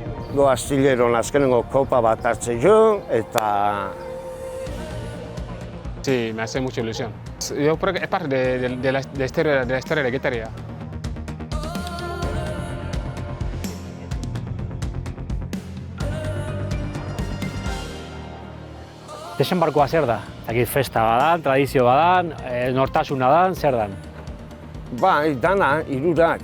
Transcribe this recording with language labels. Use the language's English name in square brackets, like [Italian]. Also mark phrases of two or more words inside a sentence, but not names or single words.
[Basque] go astilleron azkenengo kopa bat hartzen jo, eta... [Spanish] Sí, me hace mucha ilusión. Yo creo que es parte de la historia de Getaria. [Basque] Desembarkoa zer da? Festa badan, tradizio badan, nortasuna dan, zer dan? Bai, dana, hirurak.